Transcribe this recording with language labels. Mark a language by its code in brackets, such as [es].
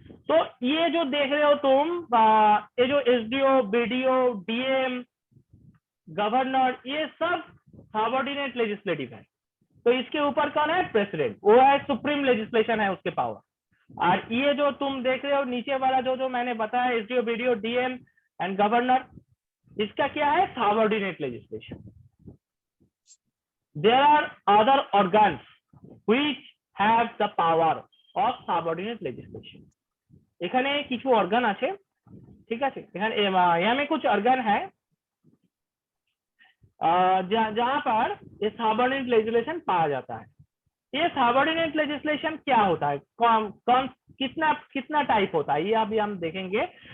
[hi] तो ये जो देख रहे हो तुम, ये जो एसडीओ, बीडीओ, डीएम, गवर्नर, ये सब सबऑर्डिनेट लेजिस्लेटिव है। तो इसके ऊपर कौन है? प्रेसिडेंट। वो है सुप्रीम लेजिस्लेशन है उसके पावर। और ये जो तुम देख रहे हो नीचे वाला जो मैंने बताया, SDO, BDO, DM and governor, इसका क्या है? [en] Subordinate legislation. There are other organs which have the power of subordinate legislation. [bn] এখানে কিছু অর্গান আছে, ঠিক আছে? এখানে [hi] कुछ ऑर्गन है जहां पर ये सबऑर्डिनेट लेजिस्लेशन पाया जाता है। ये सबऑर्डिनेट लेजिस्लेशन क्या होता है, कौन कितना टाइप होता है, ये अभी हम देखेंगे।